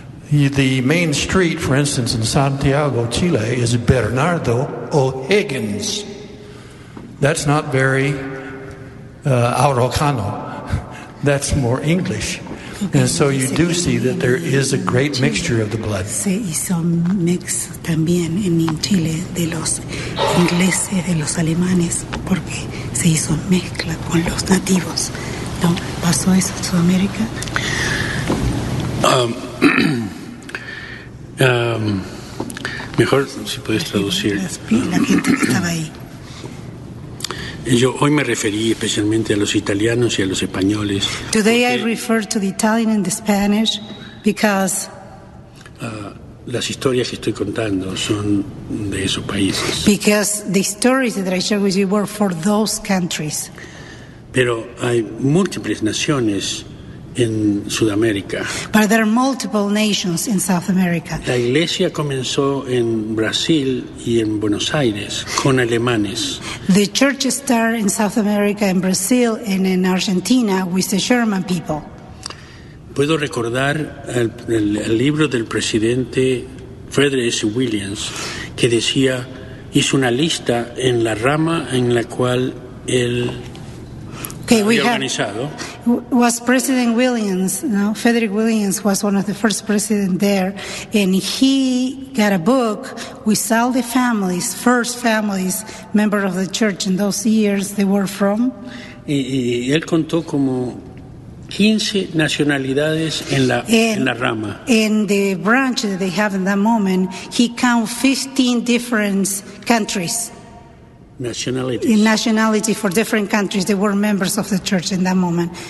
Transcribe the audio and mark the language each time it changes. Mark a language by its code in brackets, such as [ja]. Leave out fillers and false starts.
[en] The main street, for instance, in Santiago, Chile, is Bernardo O'Higgins. That's not very Araucano. That's more English. And so you do see that there is a great mixture of the blood. [es] Se hizo mix también en Chile de los ingleses, de los alemanes, porque se hizo mezcla con los nativos. ¿No pasó eso en Sudamérica? Mejor si puedes traducir. La gente que estaba ahí. Yo hoy me referí especialmente a los italianos y a los españoles. [en] Today I refer to the Italian and the Spanish because [es] las historias que estoy contando son de esos países. [en] Because the stories that I share with you were for those countries. [es] Pero hay múltiples naciones en Sudamérica. [en] But there are multiple nations in South America. [es] La iglesia comenzó en Brasil y en Buenos Aires con alemanes. [en] The church started in South America, in Brazil and in Argentina with the German people. [es] Puedo recordar el libro del presidente Frederick S. Williams que decía, hizo una lista en la rama en la cual él [en] okay, we [es] organizado. [en] Had, was President Williams, no? Frederick Williams was one of the first presidents there, and he got a book with all the families, first families, member of the church in those years they were from. [es] Y él contó como 15 nacionalidades en la rama. [en] In the branch that they have in that moment, he count 15 different countries. Nationality for different countries. They were members of the church in that moment.